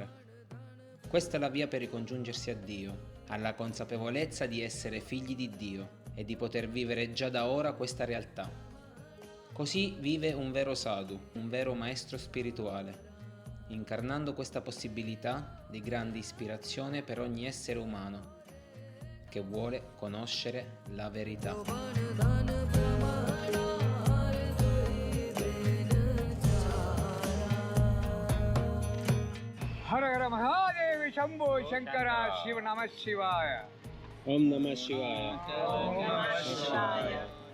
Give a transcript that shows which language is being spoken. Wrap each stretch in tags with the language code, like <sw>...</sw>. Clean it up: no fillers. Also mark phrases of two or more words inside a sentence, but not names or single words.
<it>Questa è la via per ricongiungersi a Dio, alla consapevolezza di essere figli di Dio e di poter vivere già da ora questa realtà. Così vive un vero sadhu, un vero maestro spirituale, incarnando questa possibilità di grande ispirazione per ogni essere umano che vuole conoscere la verità.</it> <sa>హర హర మహాదేవి శంభో శంకర శివ నమ శివాయ. Om Namah Shivaya.</sa>